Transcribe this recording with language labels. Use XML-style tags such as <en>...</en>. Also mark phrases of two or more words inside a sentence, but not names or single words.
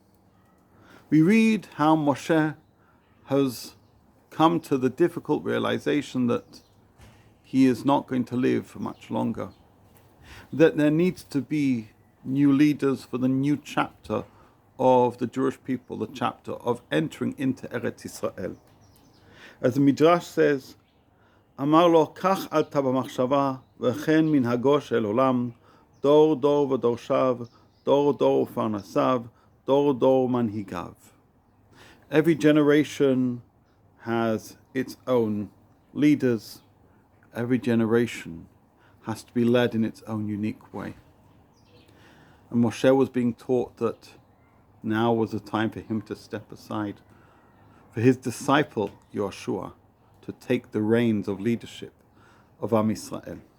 <en>We read how Moshe has come to the difficult realization that he is not going to live for much longer, that there needs to be new leaders for the new chapter of the Jewish people, the chapter of entering into Eretz Yisrael. As the Midrash says,</en> <he>אמר לו כך עלתה במחשבה וכן מנהגו של עולם דור דור ודורשיו דור דור ופרנסיו דור דור מנהיגיו.</he> <en>Every generation has its own leaders. Every generation has to be led in its own unique way. And Moshe was being taught that now was the time for him to step aside, for his disciple, Yehoshua, to take the reins of leadership of Am Yisrael.</en>